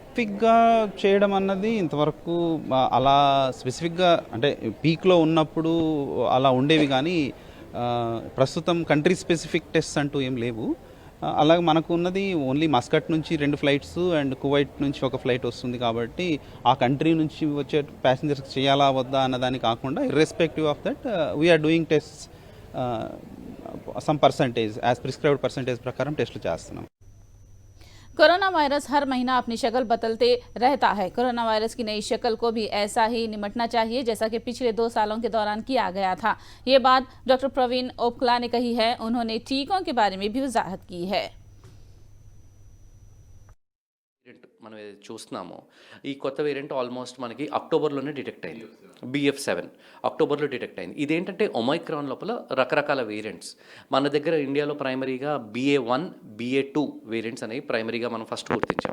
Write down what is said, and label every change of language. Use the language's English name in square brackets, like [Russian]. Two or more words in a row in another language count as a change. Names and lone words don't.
[Telugu] స్పెసిఫిక్గా చేయడం అన్నది ఇంతవరకు అలా స్పెసిఫిక్గా అంటే పీక్లో ఉన్నప్పుడు అలా ఉండేవి, కానీ ప్రస్తుతం [English] country specific test [Telugu] అంటూ ఏం లేవు. అలాగే మనకు ఉన్నది ఓన్లీ మస్కట్ నుంచి 2 [English] flights and [Telugu] కువైట్ నుంచి 1 ఫ్లైట్ వస్తుంది. కాబట్టి ఆ కంట్రీ నుంచి వచ్చే ప్యాసింజర్స్కి చేయాలా వద్దా అన్నదాన్ని కాకుండా [English] irrespective of that we are doing test some percentage as prescribed percentage [Telugu] ప్రకారం టెస్టులు చేస్తున్నాం. [Hindi] कोरोना वायरस हर महीना अपनी शक्ल बदलते रहता है। कोरोना वायरस की नई शक्ल को भी ऐसा ही निपटना चाहिए जैसा कि पिछले 2 सालों के दौरान किया गया था। ये बात डॉक्टर प्रवीण ओपकला ने कही है। उन्होंने टीकों के बारे में भी वजाहत की है। [Telugu] మనం ఏదైతే చూస్తున్నామో ఈ కొత్త [English] variant almost [Telugu] మనకి అక్టోబర్లోనే డిటెక్ట్ అయింది. BF7 అక్టోబర్లో డిటెక్ట్ అయింది. ఇదేంటంటే ఒమైక్రాన్ లోపల రకరకాల వేరియంట్స్ మన దగ్గర ఇండియాలో ప్రైమరీగా BA1, BA2 వేరియంట్స్ అనేవి ప్రైమరీగా మనం ఫస్ట్ గుర్తించాం.